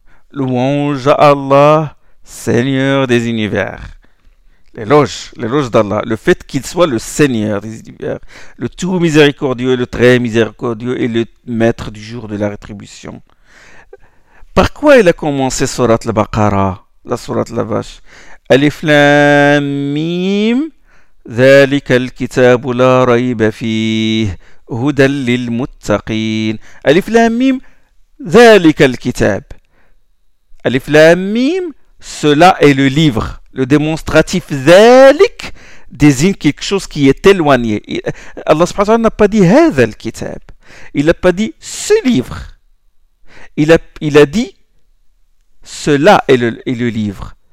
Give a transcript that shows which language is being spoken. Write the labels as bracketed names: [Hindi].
[French] Louange à Allah, Seigneur des univers. L'éloge, l'éloge d'Allah, le fait qu'il soit le Seigneur des univers, le tout miséricordieux, le très miséricordieux et le maître du jour de la rétribution. Par quoi elle a commencé Sourate al-Baqarah, la Sourate la vache? [Arabic] Alif Lam Mim, ذلك الكتاب لا ريب فيه هدى للمتقين. ألف لام ميم ذلك الكتاب. ألف لام ميم [French] cela est le livre. Le démonstratif ذلك désigne quelque chose qui est éloigné. Allah subhanahu wa ta'ala n'a pas dit [Arabic] هذا الكتاب. [French] Il n'a pas dit ce livre. Il a dit cela est le livre.